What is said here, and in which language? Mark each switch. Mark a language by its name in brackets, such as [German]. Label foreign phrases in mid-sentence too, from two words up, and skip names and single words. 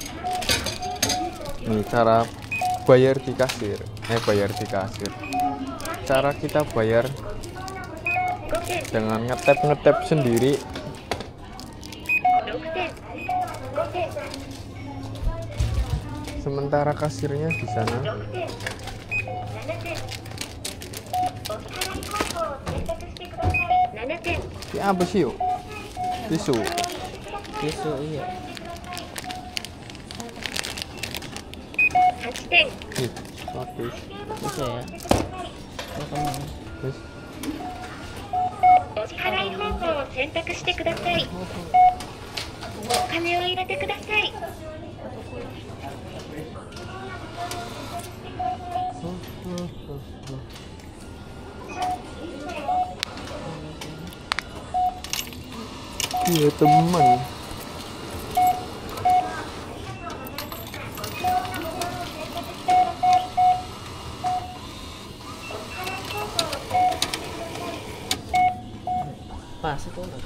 [Indonesian] Nih cara bayar di kasir. Bayar di kasir. Cara kita bayar [Japanese] 5点。 [Indonesian] dengan ngetap sendiri. [Japanese] 6点。5点。 [Indonesian] Sementara kasirnya di sana. [Japanese] 6 点。7点。お支払い方法を選択してください。7点。 [Indonesian] Ya apa sih yuk? Tisu. Tisu iya. [Japanese] 8点。 [Indonesian] Nih, bagus. Tisu ya. Oh, kamu. Terus, [Japanese] お支払い方法を選択してください。お金を入れてください。 [Indonesian] iya teman. Pas itu.